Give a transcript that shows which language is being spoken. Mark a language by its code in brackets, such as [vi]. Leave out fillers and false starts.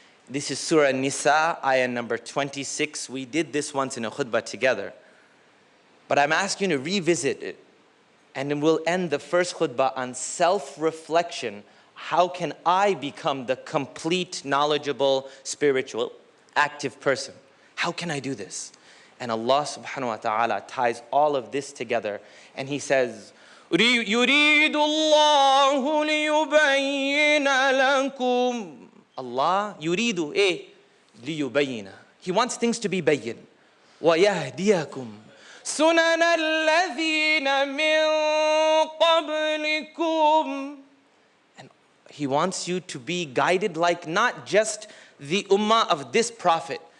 [en] This is Surah Nisa, ayah number 26. We did this once in a khutbah together. But I'm asking you to revisit it. And then we'll end the first khutbah on self-reflection. How can I become the complete, knowledgeable, spiritual, active person? How can I do this? And Allah subhanahu wa ta'ala ties all of this together. And He says, [ar] يُرِيدُ اللَّهُ لِيُبَيِّنَ لَكُمْ. Allah yuridu liyubayina. [en] He wants things to be bayyin. [ar] وَيَهْدِيَكُمْ سُنَنَ الَّذِينَ مِن قَبْلِكُمْ. [en] And He wants you to be guided like not just the ummah of this prophet.